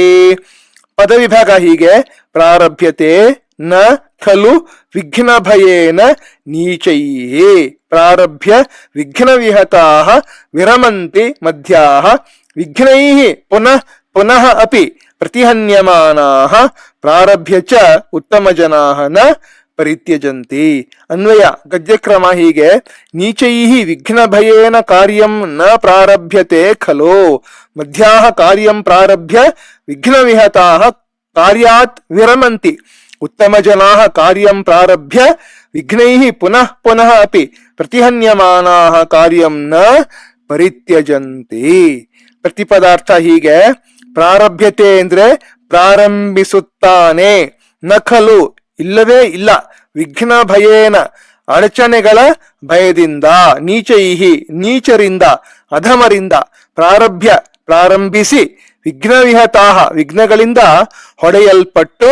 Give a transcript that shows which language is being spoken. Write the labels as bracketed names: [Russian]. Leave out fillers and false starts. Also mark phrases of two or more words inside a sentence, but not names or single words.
[Kannada] ಪದವಿಭಾಗ ಹೀಗೆ: [Sanskrit] ಪ್ರಾರಭ್ಯತೆ ನ ಖಲು ವಿಘ್ನ ಭಯೇನ ನೀಚೈಃ, ಪ್ರಾರಭ್ಯ ವಿಘ್ನ ವಿಹತಾಃ ವಿರಮಂತಿ ಮಧ್ಯಾಃ, ವಿಘ್ನೈಃ ಪುನಃ ಪುನಃ ಅಪಿ ಪ್ರತಿಹನ್ಯಮಾನಾಃ, ಪ್ರಾರಭ್ಯ ಚ ಉತ್ತಮ ಜನಾಃ ನ ಪರಿತ್ಯಜಂತಿ. ಅನ್ವಯ ಗದ್ಯಕ್ರಮ ಹೀಗೆ: ನೀಚೈಃ ವಿಘ್ನ ಭಯೇನ ಕಾರ್ಯಂ ನ ಪ್ರಾರಭ್ಯತೆ ಖಲು, ಮಧ್ಯಾಃ ಕಾರ್ಯಂ ಪ್ರಾರಭ್ಯ ವಿಘ್ನ ವಿಹತಾಃ ಕಾರ್ಯಾತ್ ವಿರಮಂತಿ, ಉತ್ತಮ ಜನಾಃ ಕಾರ್ಯಂ ಪ್ರಾರಭ್ಯ ವಿಘ್ನೈಃ ಪುನಃ ಪುನಃ ಅಪಿ ಪ್ರತಿಹನ್ಯಮಾನಾಃ ಕಾರ್ಯಂ ನ ಪರಿತ್ಯಜಂತಿ. [Kannada] ಪ್ರತಿಪದಾರ್ಥ ಹೀಗೆ: ಪ್ರಾರಭ್ಯತೆ ಅಂದ್ರೆ ಪ್ರಾರಂಭಿಸುತ್ತಾನೆ, ನಖಲು ಇಲ್ಲವೇ ಇಲ್ಲ, [Sanskrit] ವಿಘ್ನ ಭಯೇನ [Kannada] ಅಡಚಣೆಗಳ ಭಯದಿಂದ, ನೀಚೈಹಿ ನೀಚರಿಂದ, ಅಧಮರಿಂದ, ಪ್ರಾರಭ್ಯ ಪ್ರಾರಂಭಿಸಿ, [Sanskrit] ವಿಘ್ನ ವಿಹತಾಹ [Kannada] ವಿಘ್ನಗಳಿಂದ ಹೊಡೆಯಲ್ಪಟ್ಟು,